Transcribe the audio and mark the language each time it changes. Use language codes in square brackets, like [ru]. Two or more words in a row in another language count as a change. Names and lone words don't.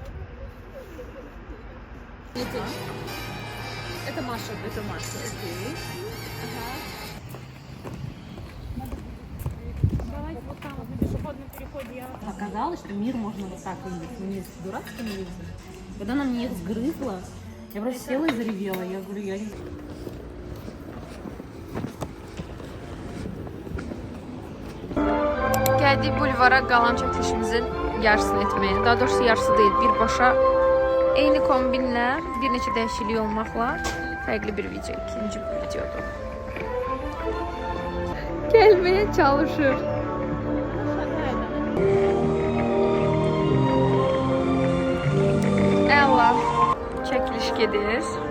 [ru] Это Маша, окей. Ага. Давайте вот там, вот на пешеходном переходе я... Оказалось, что мир можно вот так видеть, не с дурацкими лицами. Когда она мне их сгрызла, я просто села и заревела. Я говорю, я не... [az] Gəldik bulvara qalan çəkilişimizin yarısını etməyə. Daha doğrusu yarısı deyil, birbaşa eyni kombinlə, bir neçə dəyişiklik olmaqla fərqli bir video, ikinci bir videodur. Gəlməyə çalışır. Əla, çəkiliş gedir.